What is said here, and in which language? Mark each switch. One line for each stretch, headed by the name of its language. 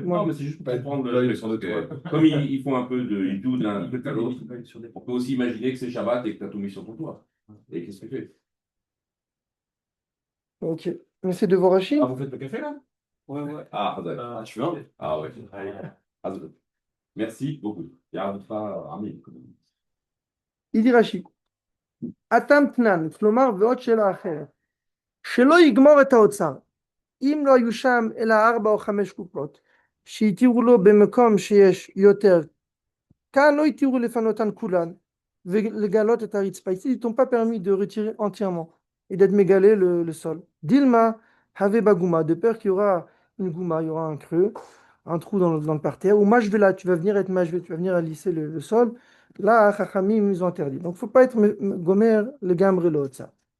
French: Non, mais c'est juste pour comprendre le truc. Comme ils font un peu de tout d'un truc à l'autre, on peut aussi imaginer que c'est Shabbat et que tu as tout mis sur ton toit. Et qu'est-ce que tu fais? Ok. Mais c'est de Vorachim. Ah, vous faites le café là? Ouais. Ah, d'accord. Tu veux? Ah, ouais. Allez.
Hebrew: אז
French: merci beaucoup.
Hebrew: יעבדך עמים.
French: Il dit Rashi,
Hebrew: התם תנן, כלומר, ועוד שאלה אחרת, שלא יגמור את האוצר, אם לא היו שם אלא 4 או 5 קופות, שהתירו לו במקום שיש יותר, כאן לא התירו לפנותן כולן, ולגלות את הרצפה.
French: Ici, ils t'ont pas permis de retirer entièrement et d'être mégalé le sol. Dilma avait bagouma, de peur qu'il y aura une gouma, il y aura un creux, un trou dans le parterre, ou mashvela, tu vas venir être mashvé, tu vas venir à lisser le sol. Là, Chachamim, ils ont interdit. Donc, il ne faut pas être gomer le gamre le ça.